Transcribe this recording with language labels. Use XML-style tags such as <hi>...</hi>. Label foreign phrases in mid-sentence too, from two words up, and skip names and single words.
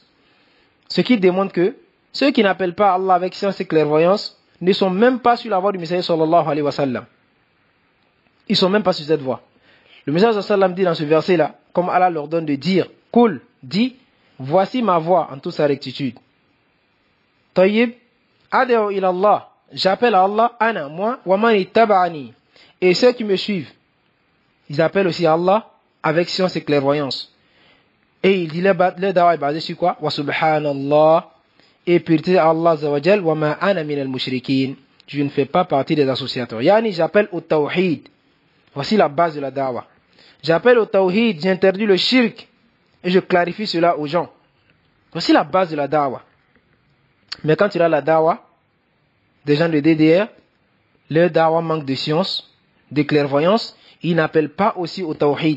<fr>Ce qui démontre que ceux qui n'appellent pas Allah avec science et clairvoyance ne sont même pas sur la voie du Messie</fr> <ar>صلى الله عليه وسلم.</ar> <fr>Ils ne sont même pas sur cette voie. Le Messie</fr> <ar>صلى الله عليه وسلم</ar> <fr>dit dans ce verset-là, comme Allah leur donne de dire, Kul, dit, voici ma voix en toute sa rectitude.</fr> <ar>طيب أدعو إلى الله,</ar> <fr>j'appelle à Allah, ana, moi,</fr> <ar>ومن اتبعني,</ar> <fr>et ceux qui me suivent, ils appellent aussi à Allah avec science et clairvoyance. Et il dit, le da'wah est basé sur quoi?</fr> <ar>وسبحان الله,</ar> <fr>et pureté à Allah zawajal,</fr> <ar>وما أنا من المشركين,</ar> <fr>je ne fais pas partie des associateurs. Yani, j'appelle au tawhid. Voici la base de la da'wah. J'appelle au tawhid, j'interdis le shirk, et je clarifie cela aux gens. Voici la base de la da'wah. Mais quand il y a la da'wah, des gens de DDR, leur da'wah manque de science, de clairvoyance, ils n'appellent pas aussi au tawhid.</fr>